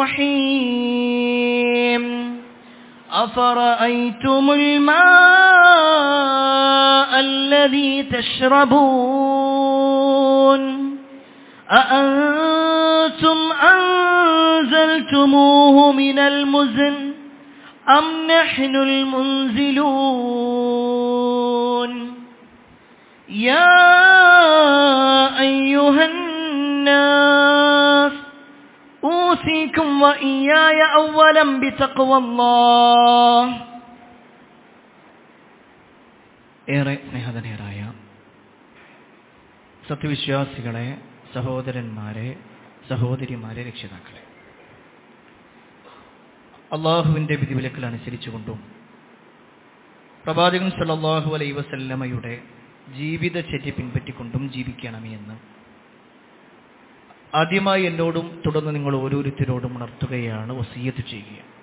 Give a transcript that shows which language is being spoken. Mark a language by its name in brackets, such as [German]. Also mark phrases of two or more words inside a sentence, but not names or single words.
[Arabic] الرحيم أفرأيتم الماء الذي تشربون أأنتم أنزلتموه من المزن أم نحن المنزلون يا أيها الناس أوصيكم وإياي أولا بتقوى الله [Malayalam] ഏറെ സ്നേഹധനരായ സത്യവിശ്വാസികളെ, സഹോദരന്മാരെ, സഹോദരിമാരെ, രക്ഷിതാക്കളെ, അള്ളാഹുവിൻ്റെ വിധിവിലക്കുകൾ അനുസരിച്ചുകൊണ്ടും പ്രവാചകൻ [Arabic] صلى الله عليه وسلم [Malayalam] ജീവിതചര്യ പിൻപറ്റിക്കൊണ്ടും ജീവിക്കണമേ എന്ന് ആദ്യമായി എന്നോടും തുടർന്ന് നിങ്ങൾ ഓരോരുത്തരോടും ഉണർത്തുകയാണ്, വസിയ്യത്ത് ചെയ്യുക.